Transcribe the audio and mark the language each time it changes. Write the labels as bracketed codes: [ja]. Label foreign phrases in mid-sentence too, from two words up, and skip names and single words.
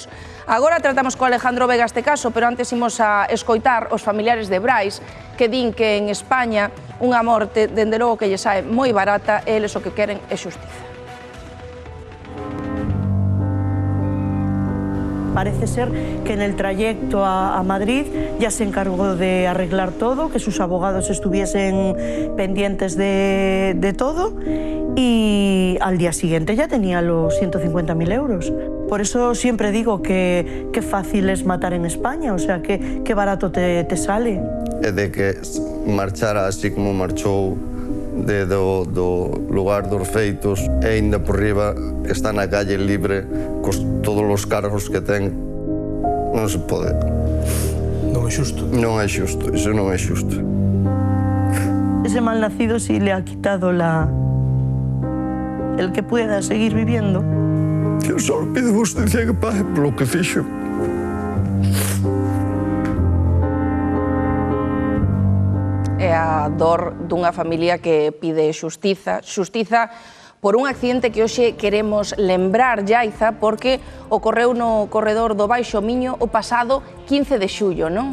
[gl] Agora tratamos co Alejandro Vega este caso, pero antes imos a escoitar os familiares de Brais que din que en España unha morte, dende logo que lle sae moi barata, e eles o que queren é xustiza. [es] Parece ser que en el trayecto a Madrid ya se encargó de arreglar todo, que sus abogados estuviesen pendientes de todo y al día siguiente ya tenía los 150.000 euros. Por eso siempre digo que fácil es matar en España, o sea, que barato te sale. [gl] E de que marchara así como marchou do lugar dos feitos e ainda por riba está na calle libre cos todos os cargos que ten, non se pode. Non é xusto. Non é xusto, iso non é xusto. [es] Ese malnacido sí le ha quitado el que pueda seguir viviendo. [gl] Eu só pido justicia que pague polo que fixo. É a dor dunha familia que pide xustiza por un accidente que hoxe queremos lembrar, Yaiza, porque ocorreu no corredor do Baixo Miño o pasado 15 de xullo, non?